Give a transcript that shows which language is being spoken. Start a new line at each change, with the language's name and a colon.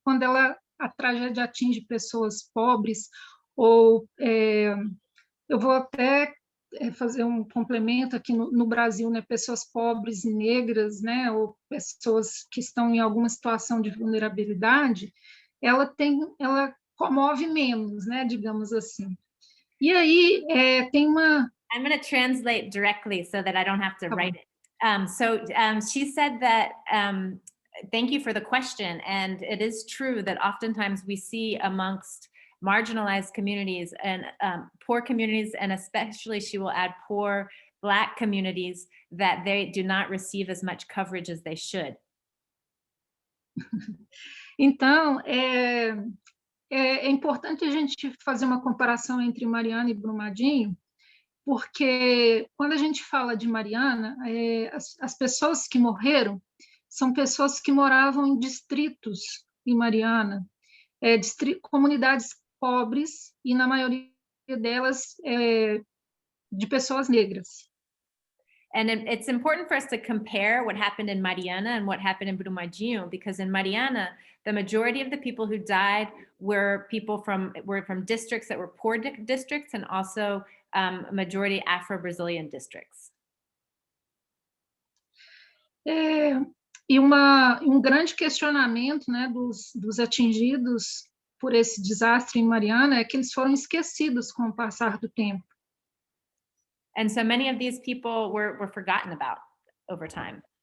Portuguese: Quando a tragédia atinge pessoas pobres, ou eu vou até fazer um complemento aqui no Brasil, né, pessoas pobres e negras, né, ou pessoas que estão em alguma situação de vulnerabilidade, ela comove menos, né, digamos assim. E aí tem uma...
English: I'm going to translate directly so that I don't have to write it. She said that, thank you for the question. And it is true that oftentimes we see amongst marginalized communities and poor communities, and especially she will add poor Black communities, that they do not receive as much coverage as they should.
Portuguese: Então, é importante a gente fazer uma comparação entre Mariana e Brumadinho, porque quando a gente fala de Mariana, as pessoas que morreram são pessoas que moravam em distritos em Mariana, comunidades pobres, e na maioria delas de pessoas negras.
English: And it's important for us to compare what happened in Mariana and what happened in Brumadinho, because in Mariana, the majority of the people who died were from districts that were poor districts, and also majority Afro-Brazilian districts.
Portuguese: E um grande questionamento, né, dos atingidos por esse desastre em Mariana é que eles foram esquecidos com o passar do tempo.
English: And so many of these people were forgotten about over time.